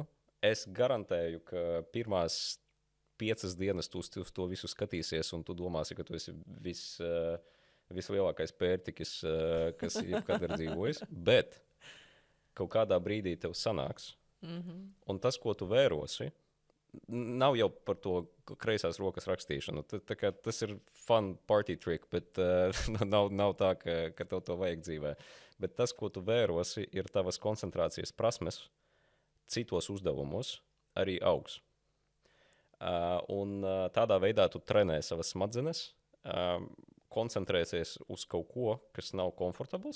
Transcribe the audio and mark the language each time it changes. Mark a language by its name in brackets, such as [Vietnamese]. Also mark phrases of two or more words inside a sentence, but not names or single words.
[Latvian] Es garantēju, ka pirmās 5 dienas tu uz to visu skatīsies, un tu domāsi, ka tu esi vislielākais pērtikis, kas jebkad ir dzīvojis. Bet kaut kādā brīdī tev sanāks. Un tas, ko tu vērosi, nav jau par to kreisās rokas rakstīšanu. Tas ir [English] fun party trick, [Latvian] bet nav tā, ka tev to vajag dzīvē. Bet tas, ko tu vērosi, ir tavas koncentrācijas prasmes citos uzdevumos, arī augs. Un tādā veidā tu trenē savas smadzenes, koncentrēsies uz kaut ko, kas nav komfortabls.